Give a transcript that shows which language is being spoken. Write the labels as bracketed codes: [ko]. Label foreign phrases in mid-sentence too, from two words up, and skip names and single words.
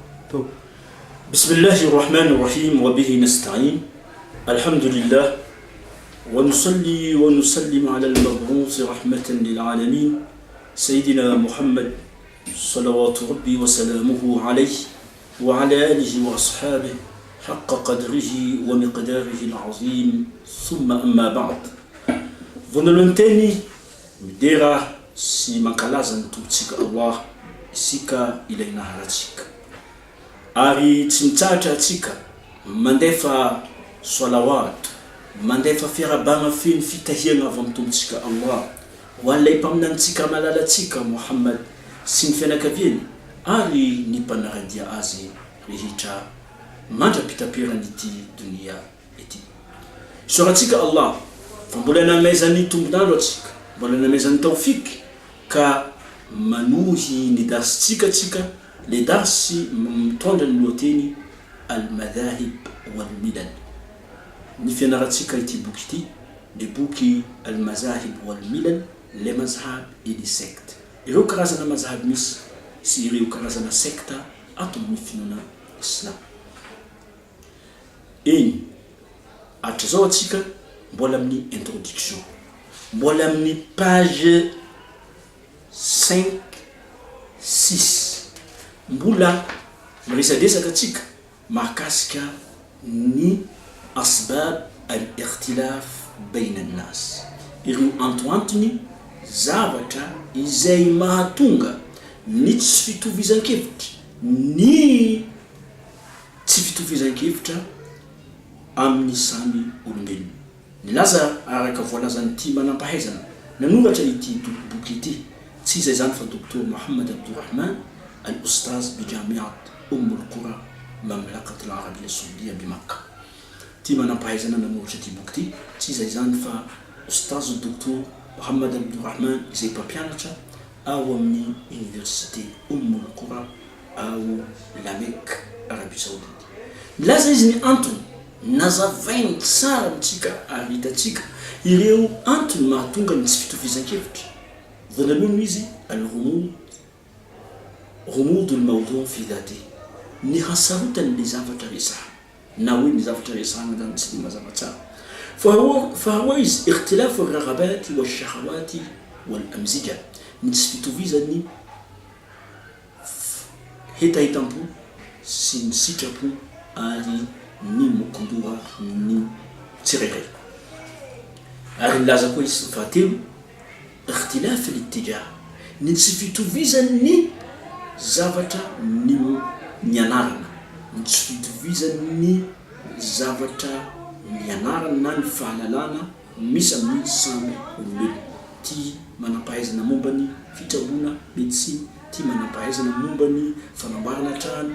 [ar] طب بسم الله الرحمن الرحيم وبه نستعين الحمد لله ونصلي ونسلم على المبعوث رحمة للعالمين سيدنا محمد صلوات ربي وسلامه عليه وعلى آله وأصحابه حق قدره ومقداره العظيم ثم أما بعد ظنلنتني مديرة [mg] si makalaza nitutsika Allah isika ilaina haratsika ari tsy mitsahatra atsika mandefa salawat mandefa fiarabagna feno fitahiana avy amin'ny tombotsika Allah walay mpaminantsika malalatsika Muhammad sy ny fianakaviany ary ny mpanaradia azy rehetra mandrapitaperanyity dunia ety soratsika Allah fa mbola namezany tombonandro atsika mbola namezany tawfik ka manuhi ni dartsika le darsi mtondra ny loteny [ar] المذاهب والملل [mg] ni fianaratsika ity boky ity le boky [ar] المذاهب والملل [fr] les mazhab et les sectes [mg] ireo karazana mazhab misy sy ireo karazana secte ato amin'ny finoana islam eny atrazao atsika mbola amin'ny introduction mbola amin'ny page 5 6 mbola mresadesaka atsika mahakasika ny [ar] أسباب الاختلاف بين الناس [mg] ireo antoantony zavatra izay mahatonga ny tsy fitovizan-kevitra ny tsy fitovizan-kevitra amin'ny samy olombelona nilaza araka voalazany ty manampahaizana nanoratra ity boky ity tsy izay zany fa docteur Mohammed Abdurrahman [ar] الأستاذ بجامعة القرى مملكة العربية السعودية بمكة [mg] ty manampahaizana nanoratra ity boky ity tsy izay zany fa Ustaz docteur Mohammed Abdurrahman izay mpampianatra ao amin'ny université al-Qura ao la Mecque Arabie Saoudite laza izy ny antony nazavainy tsara mitsika ary hitatsika ireo antony mahatonga ny tsy fitovizan-kevitra voalohany izy [ar] الغموض الموضوعي في ذاته [mg] ny hasarotany le zavatra resaha na hoe ny zavatra resahana zany tsy mazava tsara faharoa izy [ar] اختلاف الرغبات والشهوات والأمزجة [mg] ny tsy fitovizany hetahitam-po sy ny sitrapo ary ny mokondoha ny tsirairay ary laza koa izy fahatelo [ar] اختلاف الاتجاه [mg] ny tsy fitovizany zavatra ny anarana ny tsy fitovizany zavatra ny anarana na ny fahalalana misy amin'ny samy olombelona ty manampahaizana momba ny fitsaboana medicine ty manampahaizana momba ny fanamboarana trano